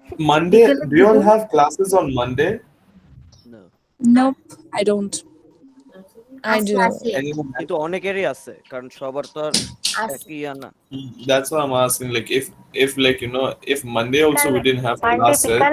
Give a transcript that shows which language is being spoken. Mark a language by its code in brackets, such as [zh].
[en] Monday, do you all have classes on Monday? No. Nope I don't. I do. Anyone? [bn] কিন্তু অনেকেরই আছে কারণ সবার তো আর একই না। [en] That's what I'm asking. Like if like you know if Monday also we didn't have classes.